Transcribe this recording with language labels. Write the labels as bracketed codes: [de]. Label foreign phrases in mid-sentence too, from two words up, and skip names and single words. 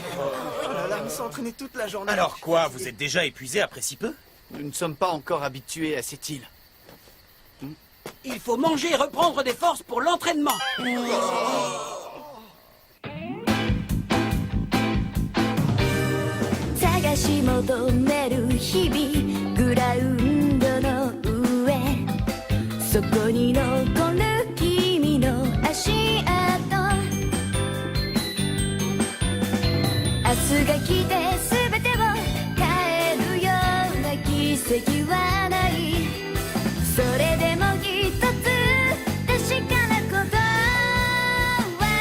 [fr] Oh là là, on s'est entraîné toute la journée. Alors quoi, vous êtes déjà épuisé après si peu? Nous ne sommes pas encore habitués à cette île. Il faut manger et reprendre des forces pour l'entraînement. [ja] 求める日々グラウンドの上そこに残る君の足跡明日が来て全てを変えるような奇跡はないそれでも一つ確かなことは